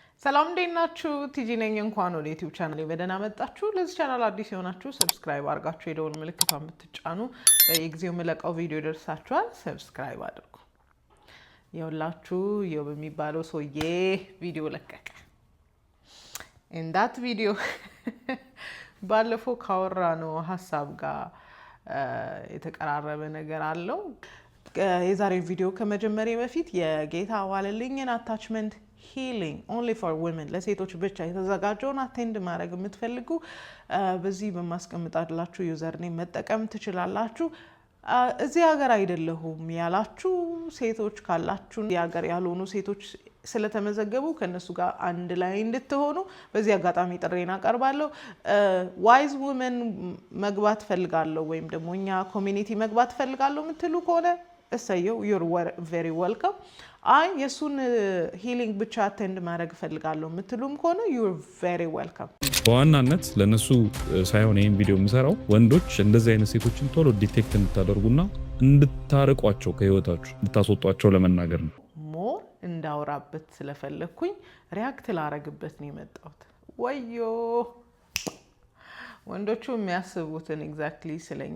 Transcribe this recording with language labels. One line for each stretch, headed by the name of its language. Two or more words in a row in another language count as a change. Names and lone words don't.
Amharic: ሰላም እንደናችሁ ቲጂ ነኝ እንኳን ወደ ዩቲዩብ ቻናሌ በደህና መጣችሁ ለዚህ ቻናል አዲስ የሆናችሁ ሰብስክራይብ አድርጋችሁ የደወል ምልክቷን ብትጫኑ በየጊዜው የምለቀው ቪዲዮ ይደርሳችኋል ሰብስክራይብ አድርጉ ይኸውላችሁ ይኸው በሚባለው ሰውዬ ቪዲዮ ለቀቀ እንዳት ቪዲዮ ባለፈው ካወራነው ሀሳብ ጋር የተቀራረበ ነገር አለው የዛሬ ቪዲዮ ከመጀመሪያ በፊት የጌታ ዋለልኝን አታችመንት
English: healing only for
Amharic: women ለሴቶች ብቻ የተዘጋጀውን አቴንድ ማድረግ የምትፈልጉ በዚህ በማስቀምጣላችሁ ዩዘር ኔም መጠቀም ትችላላችሁ እዚህ ሀገር አይደለሁም ያላችሁ ሴቶች ካላችሁ የሀገር ያልሆኑ ሴቶች ስለተመዘገቡ ከነሱ ጋር አንድ ላይ እንድትሆኑ በዚህ አጋጣሚ ጥሬና አቀርባለሁ ዋይዝ ውመን መግባት ፈልጋለሁ ወይም ደግሞ እኛ ኮሚኒቲ መግባት ፈልጋለሁ ምትሉ ከሆነ እሰየው
English: you're very welcome
Amharic: አይ የሱን ሂሊንግ ብቻ አቴንድ ማድረግ ፈልጋለሁ ምትሉም ከሆነ
English: you're very welcome
Amharic: በዋናነት ለነሱ ሳይሆን ይሄን ቪዲዮ የምሰራው ወንዶች እንደዚህ አይነት ሴቶችን ቶሎ ዲቴክት እንድታደርጉና እንድታርቋቸው ከህይወታችሁ እንድታስወጧቸው ለመናገር ነው ሞር እንዳወራበት ስለፈለኩኝ ሪአክት ላረግበት ነው የመጣሁት ወዮ ወንዶቹ የሚያስቡትን ኤግዛክትሊ ስለኛ